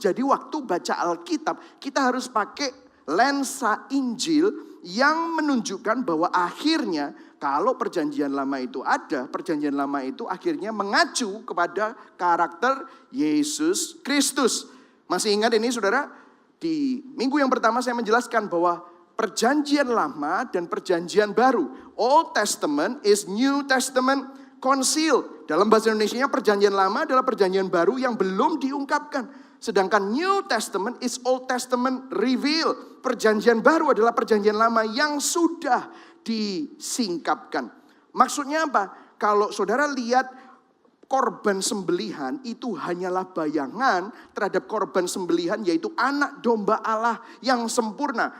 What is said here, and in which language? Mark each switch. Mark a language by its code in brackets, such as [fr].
[id] Jadi waktu baca Alkitab, kita harus pakai lensa Injil yang menunjukkan bahwa akhirnya kalau perjanjian lama itu ada, perjanjian lama itu akhirnya mengacu kepada karakter Yesus Kristus. Masih ingat ini saudara? Di minggu yang pertama saya menjelaskan bahwa perjanjian lama dan perjanjian baru. [en] Old Testament is New Testament concealed. [id] Dalam bahasa Indonesianya perjanjian lama adalah perjanjian baru yang belum diungkapkan. [en] Sedangkan New Testament is Old Testament revealed. [id] Perjanjian baru adalah perjanjian lama yang sudah disingkapkan. Maksudnya apa? Kalau saudara lihat korban sembelihan itu hanyalah bayangan terhadap korban sembelihan yaitu anak domba Allah yang sempurna.